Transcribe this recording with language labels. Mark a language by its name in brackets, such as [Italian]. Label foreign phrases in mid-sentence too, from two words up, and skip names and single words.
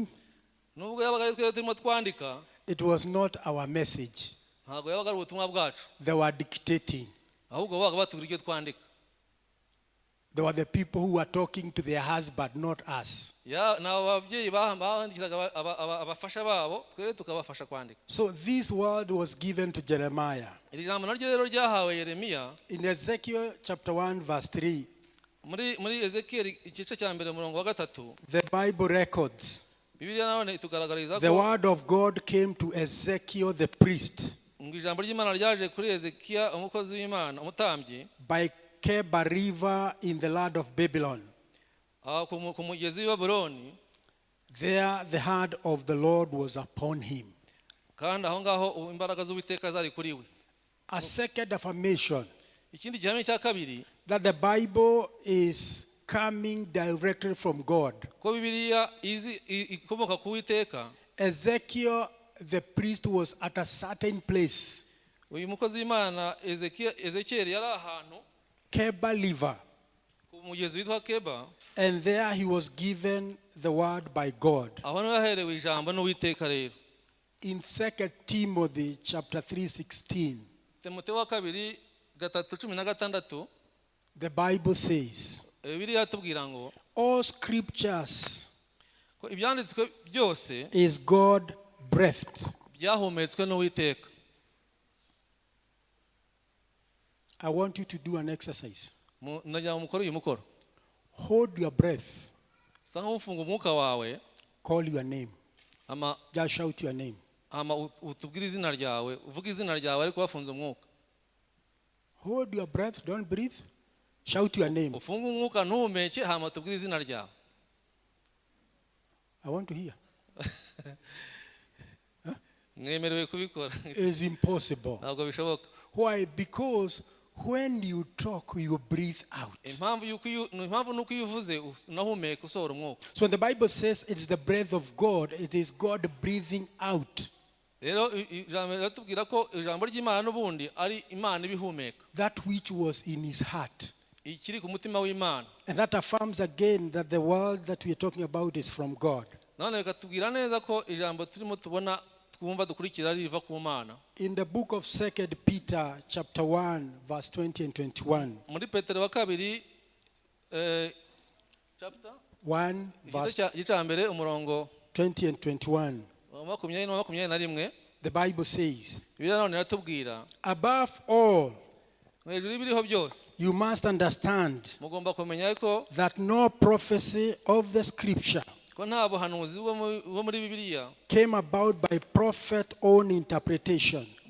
[Kinyarwanda] nubwo yabaga ari twe turimo twandika, [English] it was not our message. [Kinyarwanda] ntabwo yabaga ari ubutumwa bwacu, [English] They were dictating. [Kinyarwanda] ahubwo babaga batubwira ibyo twandika. [English] They were the people who were talking to their husband, not us. [Kinyarwanda] n'ababyeyi bandikiraga abafasha babo, twe tukabafasha kwandika. [English] So this word was given to Jeremiah. [Kinyarwanda] iri jambo naryo rero ryahawe Yeremiya [English] In Ezekiel chapter 1 verse 3, [Kinyarwanda] muri Ezekiyeli igice cya mbere umurongo wa 3, [English] the Bible records [Kinyarwanda] Bibiliya none itugaragariza [English] the [Kinyarwanda] ko [English] word of God came to Ezekiel the priest [Kinyarwanda] ngo ijambo ry'Imana ryaje kuri Ezekiya umukozi w'Imana, umutambyi, [English] by Keba river in the land of Babylon. [Kinyarwanda] ku mugezi w'i Babuloni. [English] There the hand of the Lord was upon him. [Kinyarwanda] kandi aho ngaho imbaraga z'Uwiteka zari kuri we. [English] A second affirmation [Kinyarwanda] ikindi gihamya cya kabiri, [English] that the Bible is coming directly from God. [Kinyarwanda] ko Bibiliya ikomoka ku Uwiteka. [English] Ezekiel the priest was at a certain place, [Kinyarwanda] uyu mukozi w'Imana Ezekiyeli yari ahantu Keba river, ku mugezi witwa Keba, [English] and there he was given the word by God. [Kinyarwanda] aho niho yaherewe ijambo n'Uwiteka. rero [English] In 2 Timothy chapter 3:16, [Kinyarwanda] Timoteyo wa 2:16, [English] the Bible says, [Kinyarwanda] Bibiliya tubwira ngo [English] all scriptures [Kinyarwanda] ko ibyanditswe byose [English] is God breathed. [Kinyarwanda] byahumetswe n'Uwiteka. [English] I want you to do an exercise. [Kinyarwanda] Nagira ngo mukore uyu mukoro. [English] Hold your breath. [Kinyarwanda] Sa nk'ufunga umwuka wawe, [English] Call your name. Just shout your name. [Kinyarwanda] utubwire izina ryawe, uvuga izina ryawe ariko wafunze umwuka. [English] Hold your breath, don't breathe. Shout your name. [Kinyarwanda] ufunga umwuka ntuhumeke hama tubwire izina ryawe. [English] I want to hear. [Kinyarwanda] Mwemerewe kubikora. [English] It's impossible. [Kinyarwanda] Ntabwo bishoboka. [English] Why? Because when you talk, you breathe out. [Kinyarwanda] Impamvu nuko iyo uvuze unahumeka usohora umwuka. [English] So when the Bible says it's the breath of God, it is God breathing out. [Kinyarwanda] Rero ijambo ratubwira ko ijambo ry'Imana n'ubundi ari Imana ibihumeka. [English] That which was in his heart. [Kinyarwanda] Ikiri ku mutima w'Imana. [English] And that affirms again that the world that we are talking about is from God. [Kinyarwanda] None bikatubwira neza ko ijambo turimo tubona twumva dukurikira riva ku Mana. [English] In the book of 2 Peter chapter 1 verse 20 and 21. [Kinyarwanda] Muri Petero wa kabiri chapter [English] 1 verse [Kinyarwanda] mbere umurongo [English] 20 and 21. The Bible says, above all, you must understand that no prophecy of the scripture came about by prophet own interpretation.